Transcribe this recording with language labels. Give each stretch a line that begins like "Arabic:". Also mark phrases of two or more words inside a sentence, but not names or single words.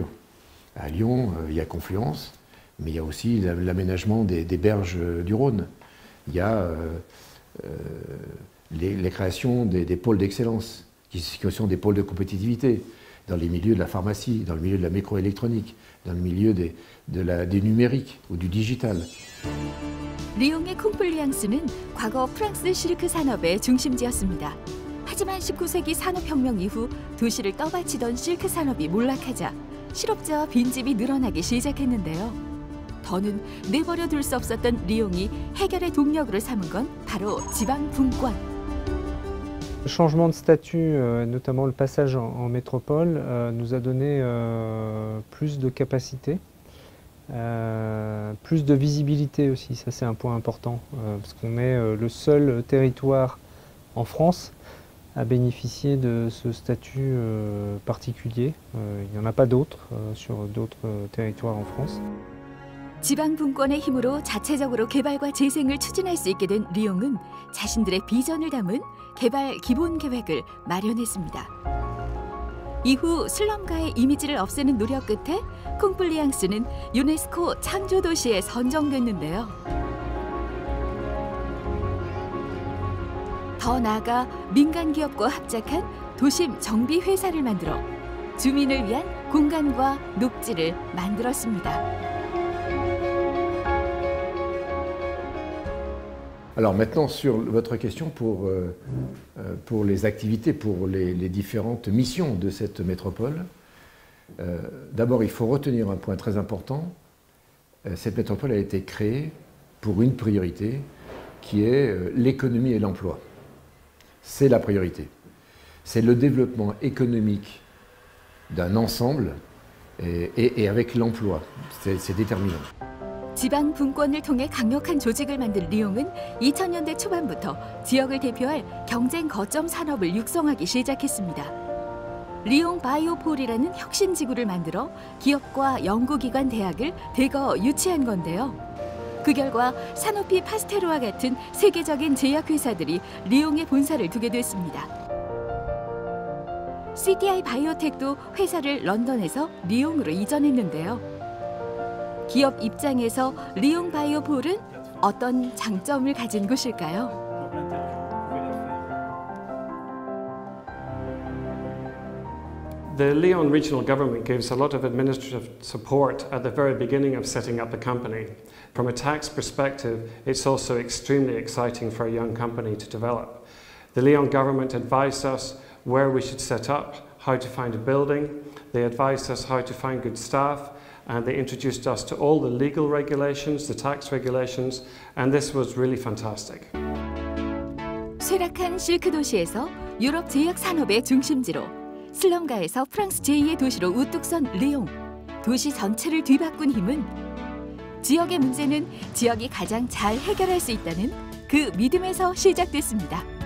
French: À Lyon, il y a Confluence, mais il y a aussi l'aménagement des berges du Rhône. Il y a les créations des pôles d'excellence, qui sont des pôles de compétitivité, dans les milieux de la pharmacie, dans le milieu de la microélectronique, dans le milieu du numérique ou du digital.
Korean: 리옹의 콩플리앙스는 과거 프랑스 실크 산업의 중심지였습니다. 하지만 19세기 산업혁명 이후 도시를 떠받치던 실크 산업이 몰락하자 실업자와 빈집이 늘어나기 시작했는데요. 더는 내버려 둘 수 없었던 리옹이 해결의 동력으로 삼은 건 바로 지방 분권.
French: Le changement de statut, notamment le passage en métropole, nous a donné plus de capacité. Plus de visibilité aussi, ça c'est un point important, parce qu'on est le seul territoire en France à bénéficier de ce statut particulier. Il n'y en a pas d'autres sur d'autres territoires en France.
Korean: 지방 분권의 힘으로 자체적으로 개발과 재생을 추진할 수 있게 된 리옹은 자신들의 비전을 담은 개발 기본 계획을 마련했습니다. 이후 슬럼가의 이미지를 없애는 노력 끝에 콩플리앙스는 유네스코 창조 도시에 선정됐는데요. 더 나아가 민간 기업과 합작한 도심 정비 회사를 만들어 주민을 위한 공간과 녹지를 만들었습니다.
French: Alors maintenant, sur votre question pour les activités, pour les différentes missions de cette métropole, d'abord il faut retenir un point très important. Cette métropole a été créée pour une priorité qui est l'économie et l'emploi. C'est la priorité. C'est le développement économique d'un ensemble et avec l'emploi. C'est déterminant.
Korean: 지방 분권을 통해 강력한 조직을 만든 리옹은 2000년대 초반부터 지역을 대표할 경쟁 거점 산업을 육성하기 시작했습니다. 리옹 바이오폴이라는 혁신 지구를 만들어 기업과 연구기관, 대학을 대거 유치한 건데요. 그 결과 사노피 파스테르와 같은 세계적인 제약회사들이 리옹에 본사를 두게 됐습니다. CTI 바이오텍도 회사를 런던에서 리옹으로 이전했는데요. 기업 입장에서 리옹 바이오폴은 어떤 장점을 가진 곳일까요?
English: The Lyon regional government gives a lot of administrative support at the very beginning of setting up a company. From a tax perspective, it's also extremely exciting for a young company to develop. The Lyon government advised us where we should set up, how to find a building. They advised us how to find good staff. And they introduced us to all the legal regulations, the tax regulations, and this was really fantastic.
Korean: 쇠락한 실크 도시에서 유럽 제약 산업의 중심지로 슬럼가에서 프랑스 제2의 도시로 우뚝 선 리옹. 도시 전체를 뒤바꾼 힘은 지역의 문제는 지역이 가장 잘 해결할 수 있다는 그 믿음에서 시작됐습니다.